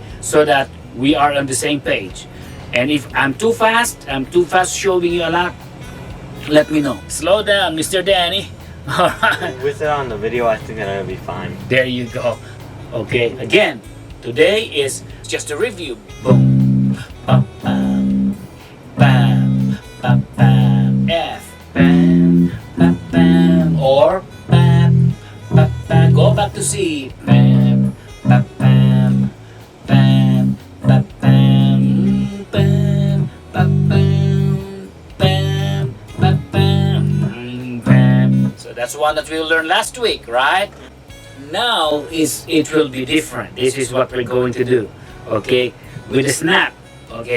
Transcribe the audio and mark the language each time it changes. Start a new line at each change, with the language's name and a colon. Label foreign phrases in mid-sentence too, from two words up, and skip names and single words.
English: So that we are on the same page. And if I'm too fast showing you a lot, let me know. Slow down, Mr. Danny. Alright. With it on the video, I think that'll be fine. There you go. Okay, again, today is just a review. Boom, bam, bam, bam, bam, bam, F, bam, bam, bam, or bam, bam, bam. Go back to C, bam, bam, bam, bam, bam, bam, bam, bam, bam, bam, bam, bam, bam. So that's one that we learned last week, right? Now it will be different. This is what we're going to do, okay? With the snap, okay?